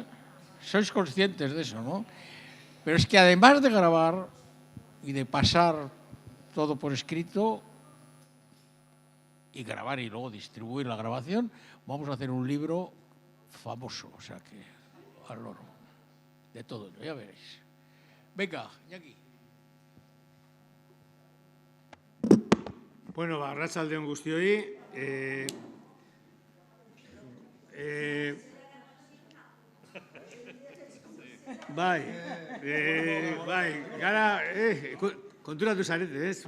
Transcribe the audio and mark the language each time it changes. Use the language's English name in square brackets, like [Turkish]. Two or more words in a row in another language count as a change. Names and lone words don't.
[Spanish] Sois conscientes de eso, ¿no? Pero es que además de grabar y de pasar todo por escrito y grabar y luego distribuir la grabación, vamos a hacer un libro famoso, o sea que al loro, de todo, ya veréis. Venga, Iñaki. [Basque] Bueno, arratsalde on guztioi. Bai, gara, konturatu zarete, ez?